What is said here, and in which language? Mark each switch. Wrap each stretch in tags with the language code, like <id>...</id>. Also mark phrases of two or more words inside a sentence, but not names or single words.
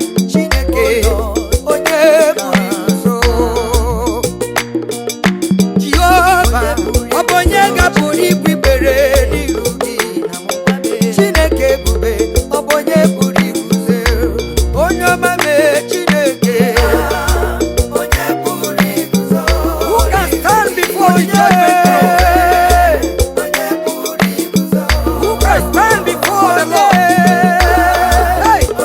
<ig>Chineke, onye pụrụ iguzo? Jehova, ọ bụ onye gapụrụ ikwu ikpere n'iru gị? Chineke ebube, ọ bụ onye pụrụ iguzo? Onye ọma mee Chineke.</ig> <en>Who can stand before the judgment throne? Who can stand before the Lord? Hey!</en>